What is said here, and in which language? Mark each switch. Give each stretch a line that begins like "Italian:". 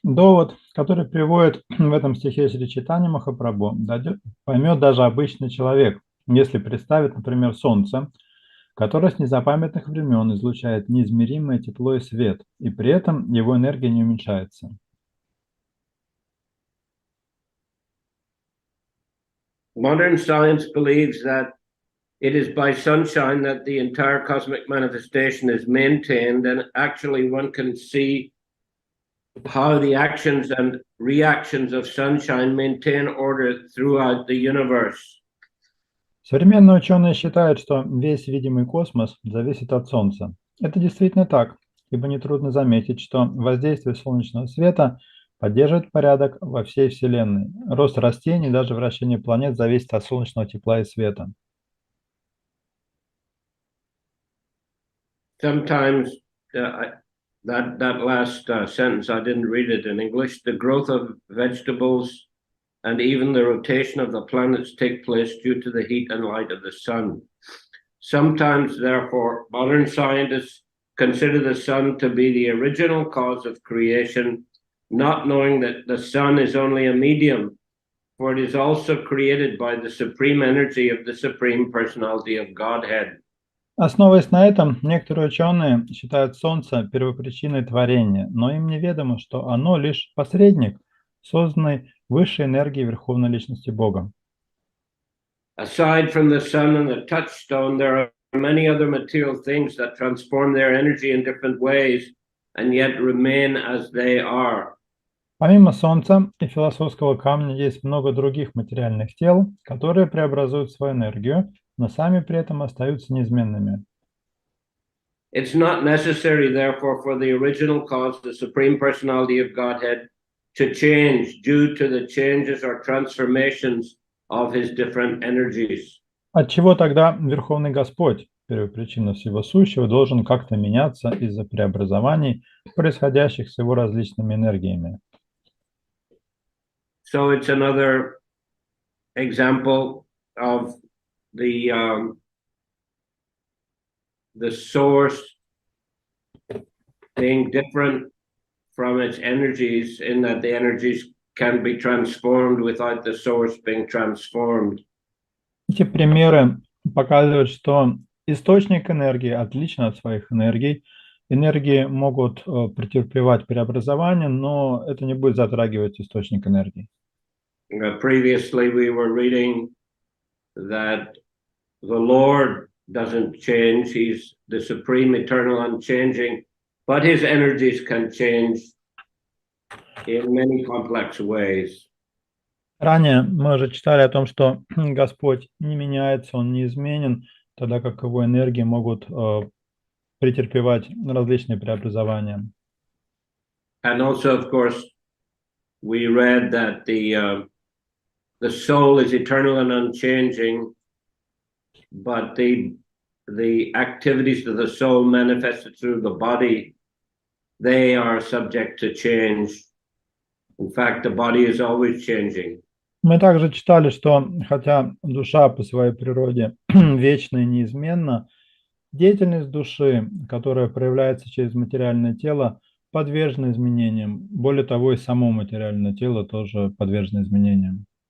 Russian: Довод, который приводит в этом стихе Шри Чайтанья Махапрабху, поймет даже обычный человек, если представит, например, Солнце, которое с незапамятных времен излучает неизмеримое тепло и свет, и при этом его энергия не уменьшается.
English: Modern science believes that it is by sunshine that the entire cosmic manifestation is maintained, and actually one can see how the actions and reactions of sunshine maintain order throughout the universe.
Russian: Современные ученые считают, что весь видимый космос зависит от Солнца. Это действительно так, ибо нетрудно заметить, что воздействие солнечного света поддерживает порядок во всей Вселенной. Рост растений, даже вращение планет зависит от солнечного тепла и света.
English: Sometimes that last sentence, I didn't read it in English. The growth of vegetables and even the rotation of the planets take place due to the heat and light of the sun. Sometimes, therefore, modern scientists consider the sun to be the original cause of creation, not knowing that the sun is only a medium, for it is also created by the supreme energy of the Supreme Personality of Godhead.
Russian: Основываясь на этом, некоторые ученые считают Солнце первопричиной творения, но им неведомо, что оно лишь посредник, созданный высшей энергией Верховной Личности Бога.
English: Aside from the sun and the touchstone, there are many other material things that transform their energy in different ways and yet remain as they are.
Russian: Помимо Солнца и философского камня есть много других материальных тел, которые преобразуют свою энергию, но сами при этом остаются неизменными.
English: It's not necessary, therefore, for the original cause, the Supreme Personality of Godhead, to change due to the changes or transformations of his different energies.
Russian: Отчего тогда Верховный Господь, первопричина всего сущего, должен как-то меняться из-за преобразований, происходящих с его различными энергиями?
English: So it's another example of the source being different from its energies, in that the energies can be transformed without the source being transformed.
Russian: Эти примеры показывают, что источник энергии отличен от своих энергий. Энергии могут претерпевать преобразование, но это не будет затрагивать источник энергии.
English: Previously, we were reading that the Lord doesn't change. He's the supreme, eternal, unchanging, but his energies can change in many complex ways.
Russian: Ранее мы уже читали о том, что Господь не меняется, Он неизменен, тогда как Его энергии могут претерпевать различные преобразования.
English: And also, of course, we read that the soul is eternal and unchanging, but the activities of the soul manifested through the body, they are subject to change. In fact, the body is always changing.
Russian: Мы также читали, что хотя душа по своей природе вечна и неизменна, деятельность души, которая проявляется через материальное тело, подвержена изменениям. Более того, и само материальное тело тоже подвержено изменениям.